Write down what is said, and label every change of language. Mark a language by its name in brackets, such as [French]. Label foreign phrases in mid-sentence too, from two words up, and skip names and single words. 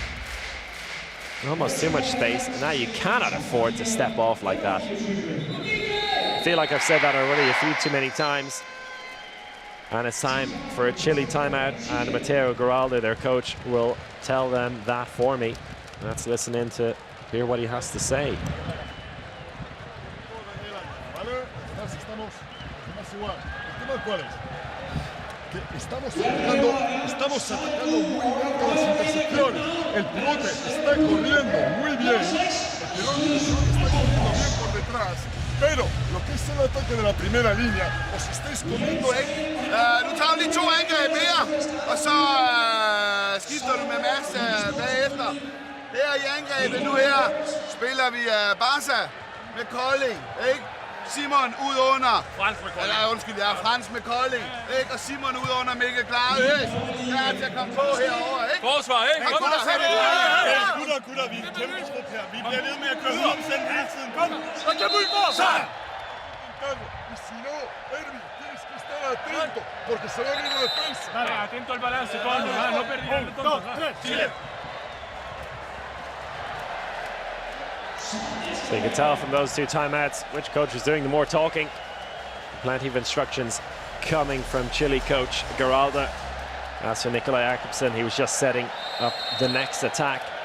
[English] Almost too much space, and now you cannot afford to step off like that. I feel like I've said that already a few too many times. And it's time for a Chile timeout, and Matteo Giraldo, their coach, will tell them that for me. Let's listen in to hear what he has to say. [Spanish] Estamos atacando muy bien con las intercepciones. El pivote está corriendo muy bien. El pivote está corriendo bien por detrás. Pero lo que es el ataque de la primera línea, os estáis comiendo [Danish] Nu tager vi lige 2 angreb mere, og så skifter du med Mads bagefter. Her i angrebet nu her spiller vi Barca med Kolding, ikke? Simon ud under. Frans med Kolding. Eller undskyld, ja, Frans med Kolding, ikke? Og Simon ud under Mikkel Klare. Der er til at komme på herover, ikke? Forsvar, ikke? Kom der, Gutter, vi er en kæmpe trup her. Vi bliver ved med at køre 100% hele tiden. Kom! Så kan vi gå! Så! [Spanish] Y si no, Ervi, tienes que estar atento, porque se va a venir una defensa. Dale, atento al balance, Toño. No perdí. 1, 2, 3, Chile. [English] So you can tell from those two timeouts which coach is doing the more talking. Plenty of instructions coming from Chile coach Giraldo. As for Nikolaj Jakobsen, he was just setting up the next attack.